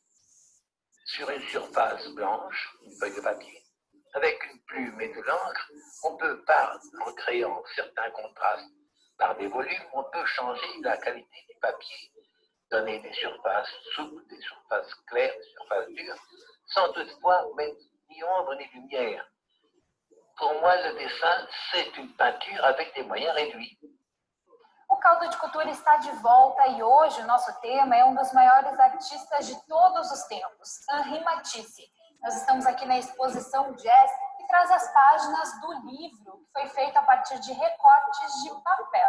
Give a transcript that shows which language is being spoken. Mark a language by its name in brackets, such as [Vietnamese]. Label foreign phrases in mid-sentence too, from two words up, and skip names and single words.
[French] Sur une surface blanche, une feuille de papier, avec une plume et de l'encre, on peut, en créant certains contrastes par des volumes, on peut changer la qualité du papier, donner des surfaces souples, des surfaces claires, des surfaces dures, sans toutefois mettre ni ombre ni lumière. Pour moi, le dessin, c'est une peinture avec des moyens réduits. [Portuguese] O Caldo de Cultura está de volta e hoje o nosso tema é um dos maiores artistas de todos os tempos, Henri Matisse. Nós estamos aqui na exposição Jazz, que traz as páginas do livro, que foi feito a partir de recortes de papel.